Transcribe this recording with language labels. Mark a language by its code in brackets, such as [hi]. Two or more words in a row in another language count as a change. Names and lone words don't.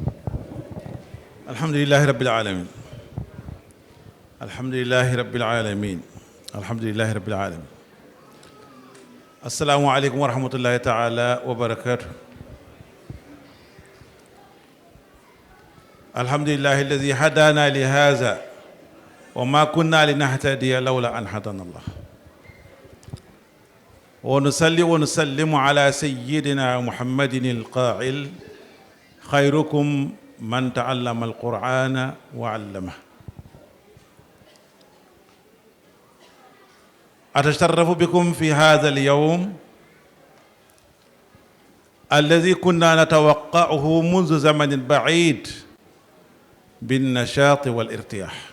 [ar] الحمد لله رب العالمين الحمد لله رب العالمين الحمد لله رب العالمين السلام عليكم ورحمة الله تعالى وبركاته الحمد لله الذي هدانا لهذا وما كنا لنهتدي لولا أن هدانا الله ونصلي ونسلم على سيدنا محمد القائل خيركم من تعلم القرآن وعلمه أتشرف بكم في هذا اليوم الذي كنا نتوقعه منذ زمن بعيد بالنشاط والارتياح